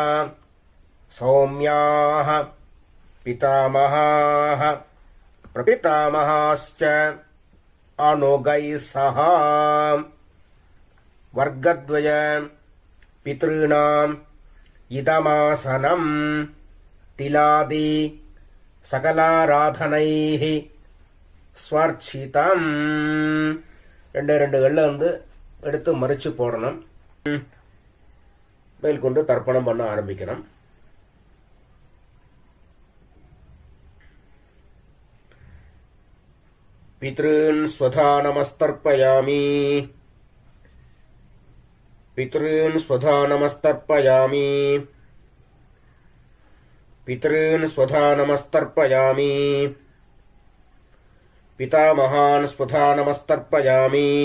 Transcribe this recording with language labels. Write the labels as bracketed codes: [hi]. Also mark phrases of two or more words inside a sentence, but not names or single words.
[sa] सौम्याः पितामहाः प्रपितामहाश्च अनुगैः सह वर्गद्वय पितॄणाम् इदमासनम् तिलादि सकलाराधनैः स्वर्चितम्. [ta] 2 எள்ள எடுத்து மறிச்சு போடணும். மேற்கொண்டு தர்ப்பணம் பண்ண ஆரம்பிக்கணும். [sa] पितॄन् स्वधा नमस्तर्पयामि पितॄन् स्वधा नमस्तर्पयामि पितॄन् स्वधा नमस्तर्पयामि पितामहान् स्वधा नमस्तर्पयामि